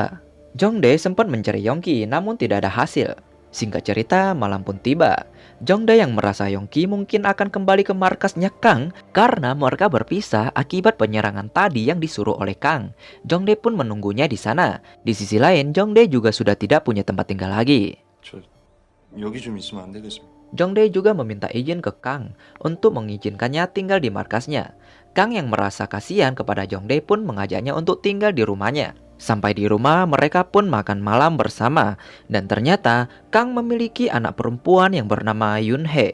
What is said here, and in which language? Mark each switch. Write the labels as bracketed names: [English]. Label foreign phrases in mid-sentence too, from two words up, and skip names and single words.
[Indonesian] Jongdae sempat mencari Yongki namun tidak ada hasil. Singkat cerita, malam pun tiba. Jongdae yang merasa Yongki mungkin akan kembali ke markasnya Kang karena mereka berpisah akibat penyerangan tadi yang disuruh oleh Kang. Jongdae pun menunggunya di sana. Di sisi lain, Jongdae juga sudah tidak punya tempat tinggal lagi. [Korean] 저 여기 좀 있으면 안 되겠습니까? [Indonesian] Jongdae juga meminta izin ke Kang untuk mengizinkannya tinggal di markasnya. Kang yang merasa kasihan kepada Jongdae pun mengajaknya untuk tinggal di rumahnya. Sampai di rumah, mereka pun makan malam bersama. Dan ternyata, Kang memiliki anak perempuan yang bernama Yunhee.